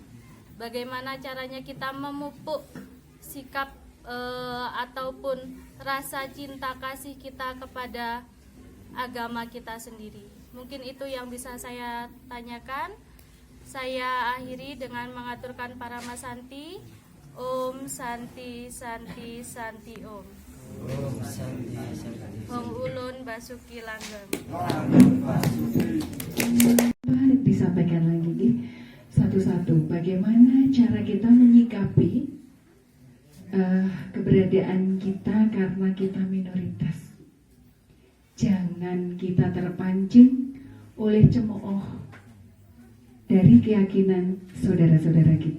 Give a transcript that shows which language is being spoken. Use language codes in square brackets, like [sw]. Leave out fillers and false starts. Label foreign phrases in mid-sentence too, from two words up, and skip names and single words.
[id] Bagaimana caranya kita memupuk sikap ataupun rasa cinta kasih kita kepada agama kita sendiri. Mungkin itu yang bisa saya tanyakan. Saya akhiri dengan mengaturkan Paramasanti. [sa] Om Santi Santi Santi Om. Om Santi Santi. Om Ulun Basuki Langgeng. [id] Disampaikan lagi satu-satu. Bagaimana cara kita menyikapi keberadaan kita karena kita minoritas. Jangan kita terpancing oleh cemooh dari keyakinan saudara-saudara kita.